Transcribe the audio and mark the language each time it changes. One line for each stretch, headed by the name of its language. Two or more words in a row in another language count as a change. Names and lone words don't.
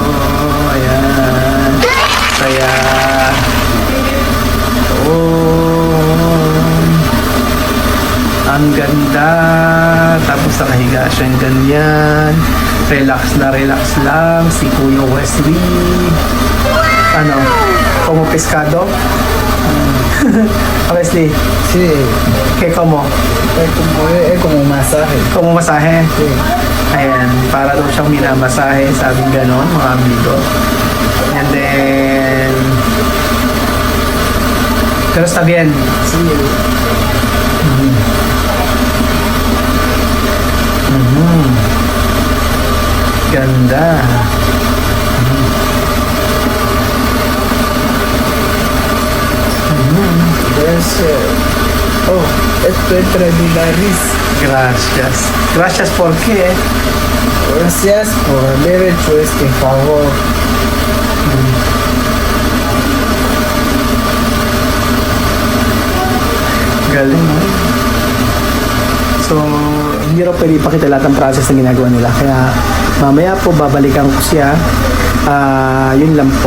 Filipino: Ayan. Kaya, ang ganda. Tapos nakahiga siyang ganyan. Relax lang si Kuya Wesley. Ano?
Spanish: Como pescado? Wesley, Sí, ¿qué como? es como un masaje. Como masahe? Sí.
Filipino: Ayan, para daw siyang minamasahe, sabing ganon, mga amigo.
English: And then,
Spanish: pero está bien. Sí,
Filipino: Ganda.
Spanish: pues, oh, esto entra en mi nariz. Gracias. Gracias por qué? Gracias por haber hecho este favor.
Filipino: Galing. So, hindi raw pwede ipakita lahat ng process na ginagawa nila. Kaya, mamaya po, babalikan ko siya. Yun lang po.